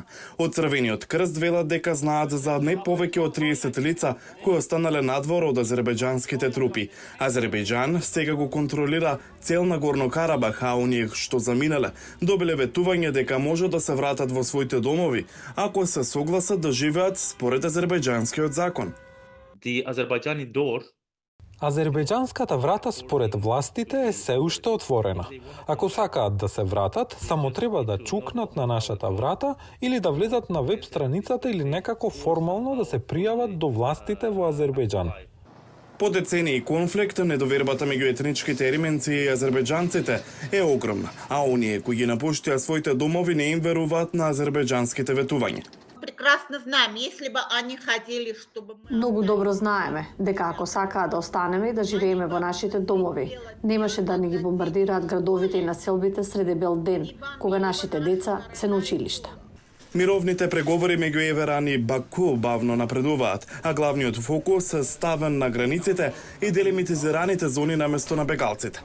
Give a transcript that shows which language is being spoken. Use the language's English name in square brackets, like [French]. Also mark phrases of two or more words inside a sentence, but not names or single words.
[Macedonian] Од Црвениот крст велат дека знаат за не повеќе од 30 лица кои останале надвор од азербајџанските трупи. Азербајџан сега го контролира цел Нагорно Карабах, а оние што заминале добиле ветување дека може да се вратат во своите домови ако се согласат да живеат според азербајџанскиот закон. [English] The Azerbaijani door [Macedonian] Азербајџанската врата според властите е се уште отворена. Ако сакаат да се вратат, само треба да чукнат на нашата врата или да влезат на веб страницата или некако формално да се пријават до властите во Азербајџан. По децении конфликт, недовербата меѓу етничките ерменци и азербајџанците е огромна, а оние кои ги напуштија своите домови не им веруваат на азербајџанските ветувања. [Russian] Прекрасно знаем, если бы они хотели, чтобы мы... [Macedonian] Многу добро знаеме дека ако сакаат да останеме и да живееме во нашите домови, немаше да ни ги бомбардираат градовите и населбите среде бел ден, кога нашите деца се на училиште. Мировните преговори меѓу Ереван и Баку бавно напредуваат, а главниот фокус е ставен на границите и делимитизираните зони на место на бегалците.